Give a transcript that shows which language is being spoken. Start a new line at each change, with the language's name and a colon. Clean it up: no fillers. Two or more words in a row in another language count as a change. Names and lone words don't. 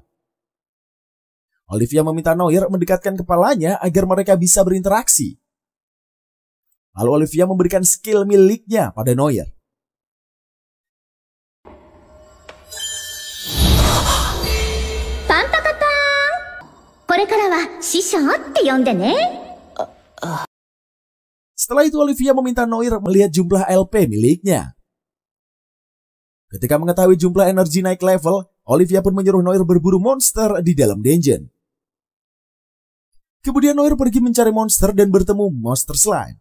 Indonesian: Olivia meminta Noir mendekatkan kepalanya agar mereka bisa berinteraksi. Lalu Olivia memberikan skill miliknya pada Noir. Pantakatan!
Japanese: これからは師匠って呼んでね。
Indonesian: Setelah itu Olivia meminta Noir melihat jumlah LP miliknya. Ketika mengetahui jumlah energi naik level, Olivia pun menyuruh Noir berburu monster di dalam dungeon. Kemudian Noir pergi mencari monster dan bertemu monster slime.